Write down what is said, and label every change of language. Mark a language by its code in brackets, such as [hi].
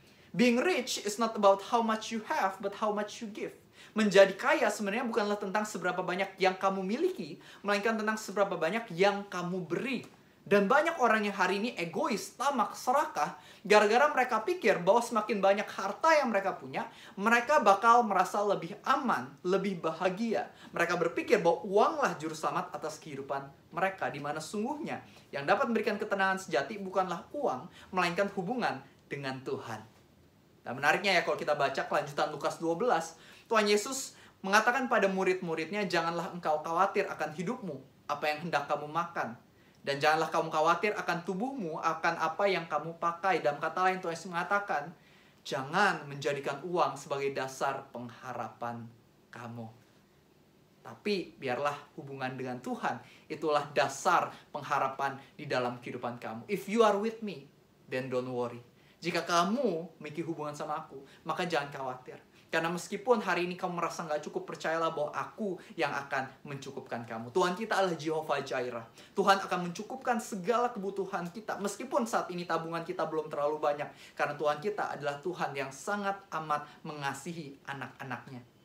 [en] Being rich is not about how much you have, but how much you give. [id] Menjadi kaya sebenarnya bukanlah tentang seberapa banyak yang kamu miliki, melainkan tentang seberapa banyak yang kamu beri. Dan banyak orang yang hari ini egois, tamak, serakah, gara-gara mereka pikir bahwa semakin banyak harta yang mereka punya, mereka bakal merasa lebih aman, lebih bahagia. Mereka berpikir bahwa uanglah juru selamat atas kehidupan mereka, di mana sungguhnya yang dapat memberikan ketenangan sejati bukanlah uang, melainkan hubungan dengan Tuhan. Nah, menariknya ya kalau kita baca kelanjutan Lukas 12, Tuhan Yesus mengatakan pada murid-muridnya, janganlah engkau khawatir akan hidupmu, apa yang hendak kamu makan. Dan janganlah kamu khawatir akan tubuhmu, akan apa yang kamu pakai. Dalam kata lain, Tuhan Yesus mengatakan, jangan menjadikan uang sebagai dasar pengharapan kamu. Tapi biarlah hubungan dengan Tuhan, itulah dasar pengharapan di dalam kehidupan kamu. [en] If you are with me, then don't worry. [id] Jika kamu memiliki hubungan sama aku, maka jangan khawatir. Karena meskipun hari ini kamu merasa nggak cukup, percayalah bahwa aku yang akan mencukupkan kamu. Tuhan kita adalah Jehovah Jireh. Tuhan akan mencukupkan segala kebutuhan kita. Meskipun saat ini tabungan kita belum terlalu banyak. Karena Tuhan kita adalah Tuhan yang sangat amat mengasihi anak-anaknya.